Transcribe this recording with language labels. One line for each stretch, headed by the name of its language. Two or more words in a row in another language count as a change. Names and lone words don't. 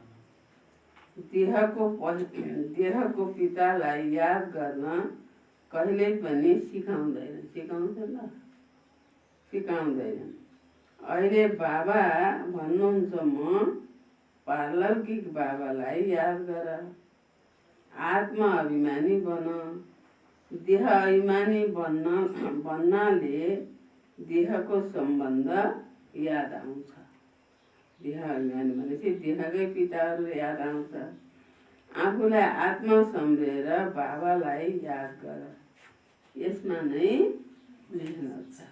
Nepali: देहको पितालाई याद गर्न कहिल्यै पनि सिकाउँदैन। अहिले बाबा भन्नुहुन्छ, म पारलौकिक बाबालाई याद गर। आत्मा अभिमानी बन। देह अभिमानी बन्नाले देहको सम्बन्ध याद आउँछ। देह अभिमानी भनेपछि देहकै पिताहरू याद आउँछ। आफूलाई आत्मा सम्झेर बाबालाई याद गर। यसमा नै मेहनत छ।